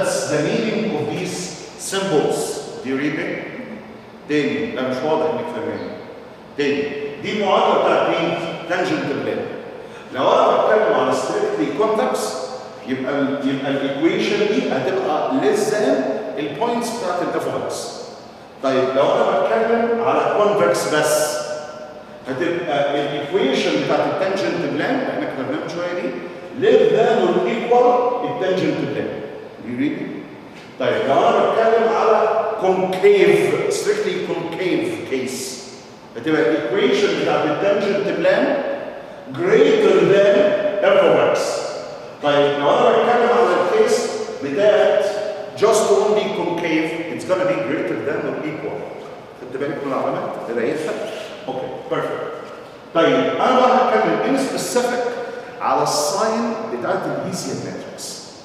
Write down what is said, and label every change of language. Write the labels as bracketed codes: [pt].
[en] That's the meaning of these symbols. Do you read me? [ar] تاني، أنا مش واضح إنك فاهمين. تاني، دي معادلة بتاعت مين؟ تانجنت بلان. لو أنا بتكلم على strictly convex يبقى الإيكويشن دي هتبقى [en] less than [ar] البوينتس بتاعت الاف اوف اكس. طيب لو أنا بتكلم على convex بس هتبقى الإيكويشن بتاعت التانجنت بلان اللي احنا كتبناها من شوية دي [en] less than or equal [ar] التانجنت بلان. [en] Do you read me؟ [ar] طيب لو أنا بتكلم على [en] concave, strictly concave case, [ar] هتبقى equation بتاعت التانجنت بلان [en] greater than f of x. [ar] طيب لو انا بتكلم على الكيس بتاعت [en] concave, it's going to be greater than or equal. [ar] خدت بالك من العلامات؟ قرايتها؟ اوكي بيرفكت. طيب انا بقى هتكلم ان سبيسيفيك على الساين بتاعت الهيسيان ماتريكس.